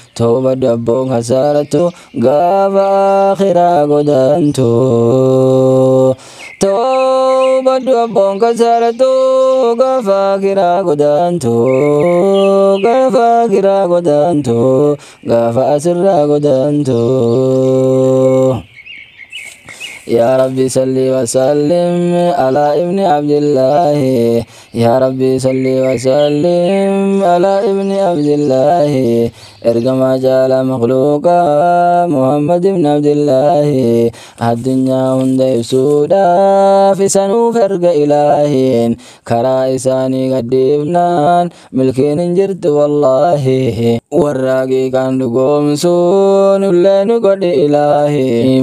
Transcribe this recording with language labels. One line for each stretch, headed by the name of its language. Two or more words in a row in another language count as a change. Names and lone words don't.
Oromo: Tawba dabboon kasaaratu, gaafa akhiraa godaantu. Tawba dabboon kasaaratu, gaafa akhiraa godaantu. Gaafa akhiraa godaantu. Gaafa asirraa godaantu.
Arabic: يا ربي صل وسلم على ابن عبد الله. يا ربي صل وسلم على ابن عبد الله.
Oromo: Ergamaa jaala makhluuqa Muhammad ibn Abdillahi. Addunyaa hunda ibsuudhaaf isa nuuf erga Ilaahiin. Karaa isaanii gadhiifnaan milkiin hin jirtu wallaahi. Warra haqiiqaan dhugoomsu nullee nu godhi Ilaahi.